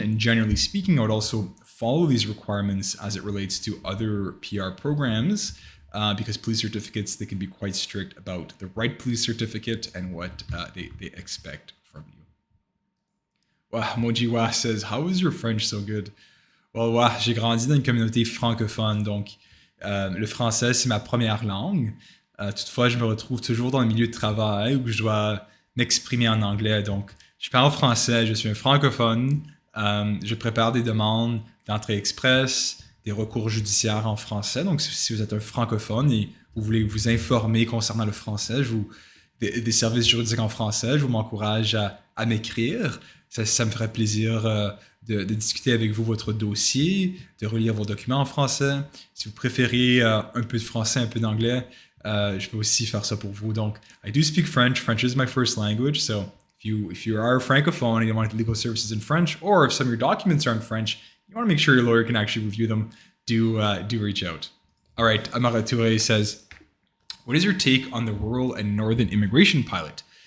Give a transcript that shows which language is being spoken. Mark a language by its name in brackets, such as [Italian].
[English] And generally speaking, I would also follow these requirements as it relates to other PR programs, because police certificates, they can be quite strict about the right police certificate and what they expect from you. Wow, Moji Wah says, how is your French so good? Well, [French] Wah, j'ai grandi dans une communauté francophone, donc le français, c'est ma première langue. Toutefois, je me retrouve toujours dans le milieu de travail où je dois m'exprimer en anglais. Donc, je parle français, je suis un francophone. Je prépare des demandes d'entrée express, des recours judiciaires en français. Donc, si vous êtes un francophone et vous voulez vous informer concernant le français, des services juridiques en français, je vous m'encourage à m'écrire. Ça me ferait plaisir de discuter avec vous votre dossier, de relire vos documents en français. Si vous préférez un peu de français, un peu d'anglais, je peux aussi faire ça pour vous. Donc, [English] I do speak French. French is my first language. So if you are a francophone and you want legal services in French, or if some of your documents are in French, you want to make sure your lawyer can actually review them, do reach out. All right, Amara Touré says, what is your take on the rural and northern immigration pilot?